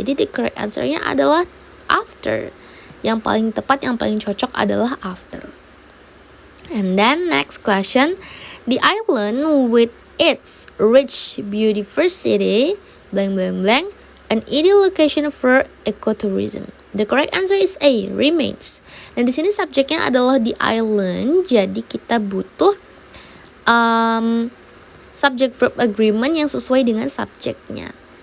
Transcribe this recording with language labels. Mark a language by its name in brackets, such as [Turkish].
[Indonesian] Jadi [English] the correct answer- [Indonesian] nya adalah after. Yang paling tepat, yang paling cocok adalah after. [English] And then next question, the island with its rich biodiversity, blank blank blank, an ideal location for ecotourism. The correct answer is A. Remains. [Indonesian] Dan di sini subjeknya adalah the island, jadi kita butuh subject verb agreement yang sesuai dengan subjeknya.